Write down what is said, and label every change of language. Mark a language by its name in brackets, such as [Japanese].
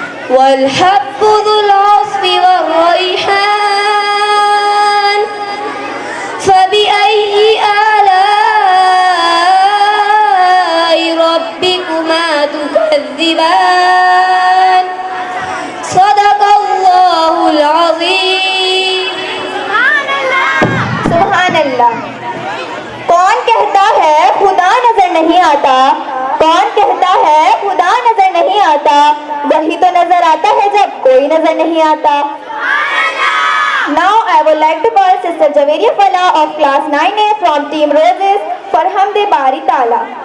[Arabic] والحب ذو العصف والريحان فبأي آلاء ربكما تكذبان صدق الله العظيم [Hindi] सुभान अल्लाह। कौन कहता है खुदा नजर नहीं आता? कौन कहता है खुदा नजर नहीं आता? वही तो नजर आता है जब कोई नजर नहीं आता। [English] Now I would like to call Sister Javeria Fala of class 9A from Team Roses for Hamde Bari Tala.